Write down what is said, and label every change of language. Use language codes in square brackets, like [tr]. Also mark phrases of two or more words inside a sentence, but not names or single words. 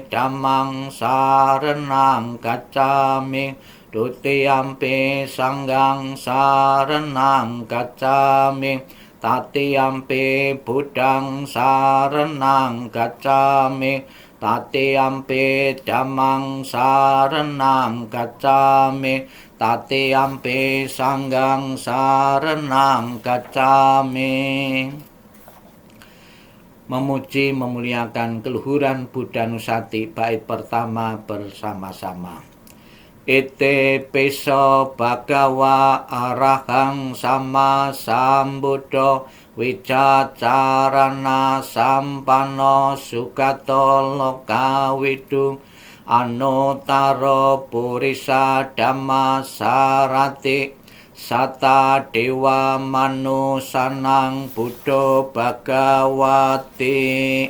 [pi] Dhammang saranang gacchami, Dutiyampi Sanghang saranang gacchami, Tatiyampi Buddhang saranang gacchami, Tatiyampi Dhammang saranang gacchami, Tatiyampi Sanghang saranang gacchami. [id] Memuji memuliakan keluhuran Buddha Nusati bait pertama bersama-sama. [pi] Ite piso bhagawa arahang sama sambuddho, wicacarana sampano sugato lokawidu, anutaro purisa dhamma sarati, sata dewa manusanang buddho bhagawati.